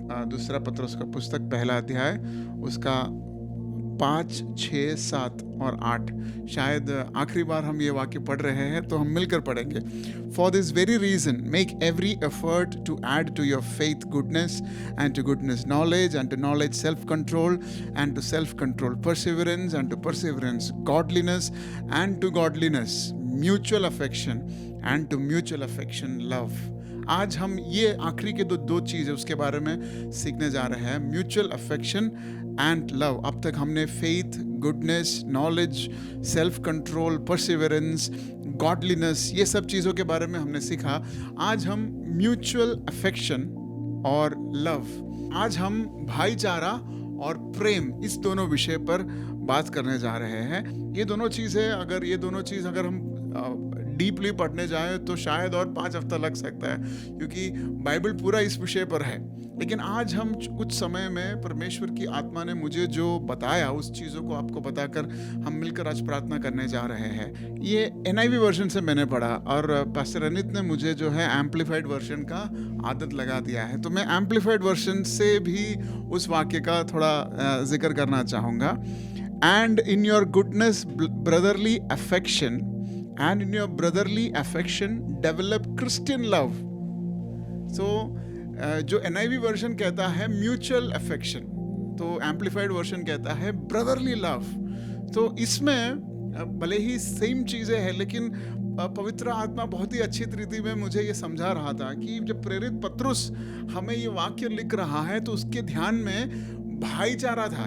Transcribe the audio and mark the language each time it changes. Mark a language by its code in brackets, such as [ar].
[hi] दूसरा पत्रोस का पुस्तक पहला अध्याय उसका 5, 6, 7 और 8। शायद आखिरी बार हम ये वाक्य पढ़ रहे हैं, तो हम मिलकर पढ़ेंगे। [en] For this very reason, make every effort to add to your faith goodness, and to goodness knowledge, and to knowledge self-control, and to self-control perseverance, and to perseverance godliness, and to godliness mutual affection, and to mutual affection love. [hi] आज हम ये आखिरी के दो चीज़ें उसके बारे में सीखने जा रहे हैं, म्यूचुअल अफेक्शन एंड लव। अब तक हमने faith, goodness, knowledge, self control, perseverance, godliness, ये सब चीज़ों के बारे में हमने सीखा। आज हम म्यूचुअल अफेक्शन और लव, आज हम भाईचारा और प्रेम, इस दोनों विषय पर बात करने जा रहे हैं। ये दोनों चीज़ अगर हम डीपली पढ़ने जाएं तो शायद और 5 हफ्ता लग सकता है, क्योंकि बाइबल पूरा इस विषय पर है। लेकिन आज हम कुछ समय में परमेश्वर की आत्मा ने मुझे जो बताया, उस चीज़ों को आपको बताकर हम मिलकर आज प्रार्थना करने जा रहे हैं। ये NIV वर्जन से मैंने पढ़ा, और पास्टर अनित ने मुझे जो है एम्पलीफाइड वर्जन का आदत लगा दिया है, तो मैं एम्पलीफाइड वर्जन से भी उस वाक्य का थोड़ा जिक्र करना चाहूँगा। [en] And in your goodness brotherly affection, and in your brotherly affection develop Christian love. [hi] So जो NIV वर्जन कहता है म्यूचुअल अफेक्शन, तो एम्पलीफाइड वर्जन कहता है ब्रदरली लव। तो इसमें भले ही सेम चीज़ें हैं, लेकिन पवित्र आत्मा बहुत ही अच्छी तरीके में मुझे ये समझा रहा था कि जब प्रेरित पत्रुस हमें ये वाक्य लिख रहा है, तो उसके ध्यान में भाईचारा था।